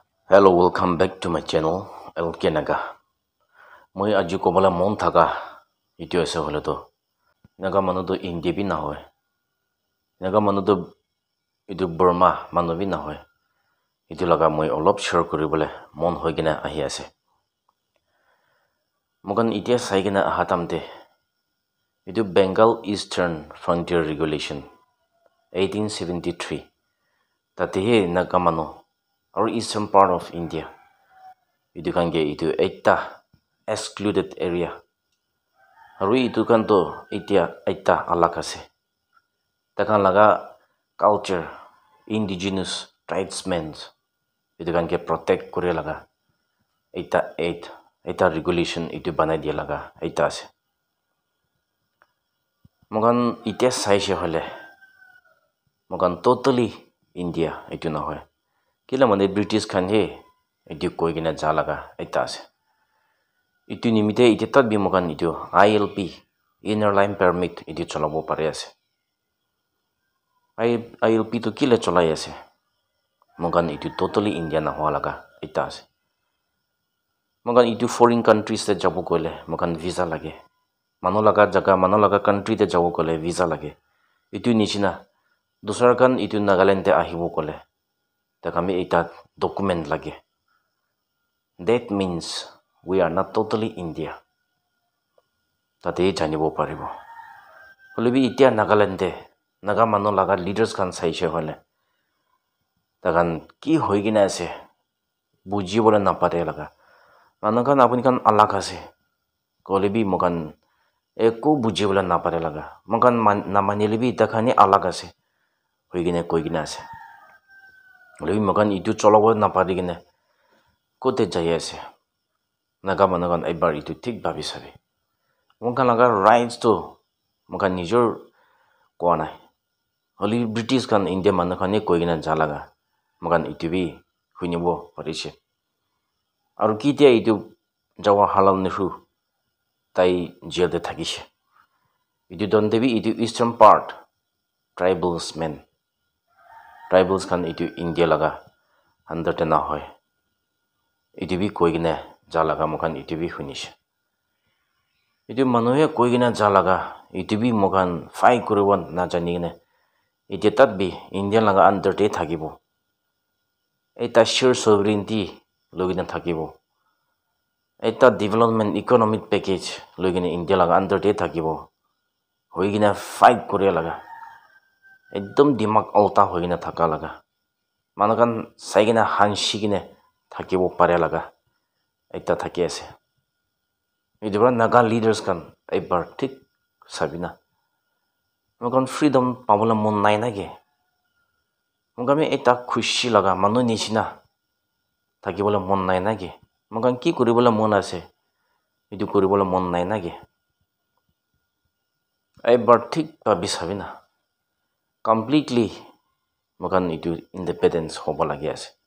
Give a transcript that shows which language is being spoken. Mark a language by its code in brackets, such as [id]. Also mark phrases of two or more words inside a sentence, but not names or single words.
[en] Hello, welcome back to my channel, LK Naga. [nag] Moi aji kobala mon thaga itu ase hole to. Naga manu to India bi na hoy. Naga manu to itu Burma manu bi na hoy. Itu laga moi olop share kuribole mon hoy gina ahi ase. Mogan itia sai gina ahatamte. Itu Bengal Eastern Frontier Regulation 1873. Tatihe naga manu or [en] eastern part of India. [nag] Itu kan ge itu ekta [en] excluded area. [nag] Aru itu kan to itia ekta alak ase. Takan laga culture [en] indigenous tribesmen [nag] itu kan ge protect kore laga. Ekta regulation itu banai dia laga ekta ase. Mogan itia saise hole. Mogan totally India itu na hoy. Kila mane British kan he itu koi gina ja laga ekta ase. Itu nimite ite tat bi mogan itu ILP [en] inner line permit [nag] itu cholabo pare ase. ILP to kila cholai ase. Mogan itu totally India na hoa laga ekta ase. Mogan itu [en] foreign countries [nag] te jabo kole mogan visa lage. Mano laga country te jabo kole visa lage. Itu nichina dusar kan itu Nagaland te ahibo kole. Ta kami ekta document lage. [en] That means we are not totally India. [nag] Tate janibo paribo. Holebi itia Nagaland te naga mano laga leaders kan saise hole. Takan ki hoi gina ase buji bola napare laga. Mano kan apuni kan alak ase. Holebi mogan eko buji bola napare laga. Mogan namanilibi takani alak ase. Hoi gina koi gina ase. Holebi mogan itu cholobo napari gina kote jaya ase. Naga mano kan ebar itu tik babi sabi. Mogan laga rights to mogan nijor koa nai. Holi British kan India manu kan koi gina jalaga. Mogan itu bi hunibo parise. Aru kitia itu Jawaharlal Nehru tai jail de thakise. Itu donte bi itu [en] eastern part tribals [nag] kan itu India laga under te na hoy. Itu bi koi gina jalaga mogan itu bi hunishe. Itu manuhe koi gina jalaga itu bi mogan fight kuribo na jani gine. Itu tat bi India laga under te thakibo. Eta [en] sheer sovereignty [nag] logina thakibo. Eta [en] development economic package [nag] logina India laga under te thakibo. Hoi gina fight kore laga. Ekdom dimak alta hoi gina thaka laga. Manakan sai gina hanshi gina thakibo pare laga. Ekta thaki ase. Itu bra naga leaders kan ebar tik sabina. Mogan freedom pabula mon nai nage. Mogami ekta khushi laga manu nishina thakibola mon nai nage. Mogan ki kuribola mon ase. Itu kuribola mon nai nage. Ebar tik babi sabina. Completely mogan itu independence hobo lagi ase.